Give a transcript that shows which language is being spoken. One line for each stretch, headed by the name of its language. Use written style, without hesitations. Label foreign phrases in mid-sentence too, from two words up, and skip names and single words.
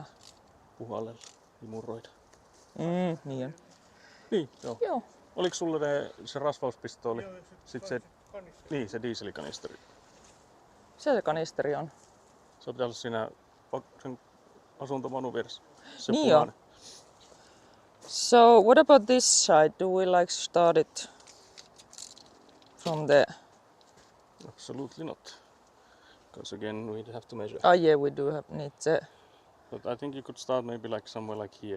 Finnish: Puhallella, imuroida. Niin on. Niin, joo. Joo. Oliko sulle se rasvauspistooli? Joo, Sitten se, kanisteri. niin, se dieselikanisteri. Se kanisteri on. Se pitää olla siinä sen asuntomanun vieressä. Se Niin punainen.
English: So what about this side? Do we like start it from the... Absolutely not. Because again we have to measure. Yeah, we do have need the... But I think you could start maybe like somewhere like here.